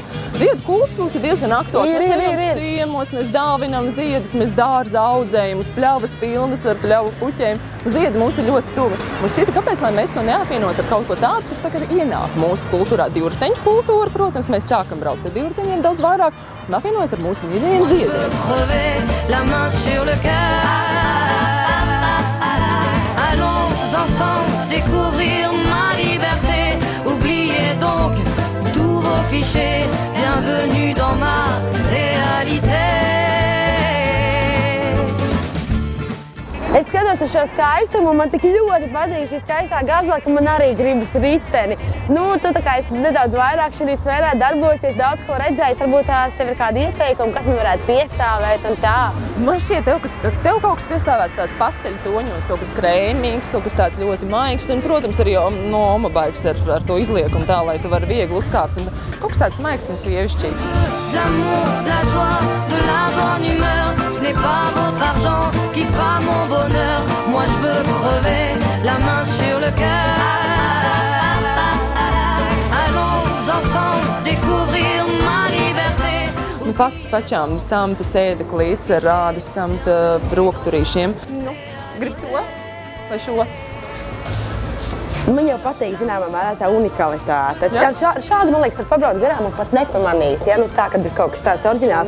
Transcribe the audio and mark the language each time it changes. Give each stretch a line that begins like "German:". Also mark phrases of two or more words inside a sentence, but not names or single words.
Latvian: Ziedu kults mums ir diezgan aktuāls. Mēs ejam ciemos, mēs dāvinām ziedus, mēs dārza audzējam, uz pļavas pilnas ar pļavu puķiem. Ziedi mums ir ļoti tuvi. Mums šķita, kāpēc, lai mēs to neapvienot ar kaut ko tādu, kas tagad ienāk mūsu kultūrā. Divriteņu kultūra, protams, mēs sākam braukt ar divriteņiem daudz vairāk un apvienojot ar mūsu mīļajiem ziediem.
French: Allons ensemble découvrir ma liberté. Oubliez donc tous vos clichés. Bienvenue dans ma réalité.
Latvian: Es skatos uz šo skaistumu, un man tik ļoti patīk šī skaistā Gazela, ka man arī gribas riteni. Tu tā kā esi nedaudz vairāk šī sfērā darbosies, daudz ko redzējis, varbūt tev ir kādi ieteikumi, kas man varētu piestāvēt un tā. Man šķiet, tev kaut kas piestāvēts tāds pasteļu toņos, kaut kas krēmīgs, kaut kas tāds ļoti maigs, un, protams, arī no omabaigs ar to izliekumu tā, lai tu vari viegli uzkāpt, un kaut kas tāds maigs un sievišķīgs.
French: D'amour, de la joie, de la bonne humeur, ce n'est pas votre argent qui fera mon bonheur. Moi je veux crever la main sur le cœur. Allons ensemble découvrir ma liberté.
Latvian: Pačām samta sēdeklītes ar rādas samta rokturīšiem. Grib to vai šo? Man jau patīk, zināmā mērā, tā unikalitāte. Šādi, man liekas, var pabraukt garām un pat nepamanīs, tā, kad ir kaut kas tāds oriģināls.